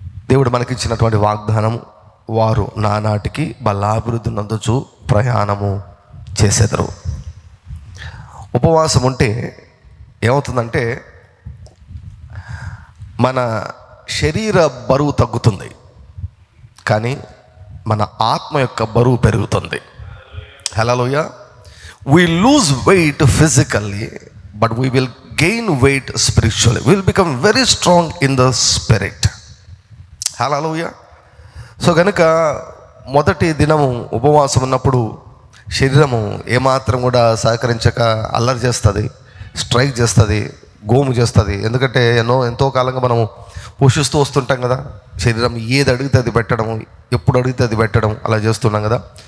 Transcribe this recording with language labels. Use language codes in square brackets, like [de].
[te] దేవుడు మనకిచ్చినటువంటి వాగ్దానం, వారు నానాటికి బలాభివృద్ధి నందుచు ప్రయాణము చేసేదరు. ఉపవాసం ఉంటే ఏమవుతుందంటే మన శరీర బరువు తగ్గుతుంది, కానీ మన ఆత్మ యొక్క బరువు పెరుగుతుంది. హల్లెలూయా. [en] We lose weight physically, but we will gain weight spiritually. We will become very strong in the spirit. [te] Hallelujah. So కనుక మొదటి దినము ఉపవాసం ఉన్నప్పుడు శరీరము ఏమాత్రం కూడా సహకరించక అల్లరి చేస్తుంది, స్ట్రైక్ చేస్తుంది, గోము చేస్తుంది. ఎందుకంటే ఎంతో కాలంగా మనము పోషిస్తూ వస్తుంటాం కదా. శరీరం ఏది అడిగితే అది పెట్టడం, ఎప్పుడు అడిగితే అది పెట్టడం, అలా చేస్తున్నాం కదా.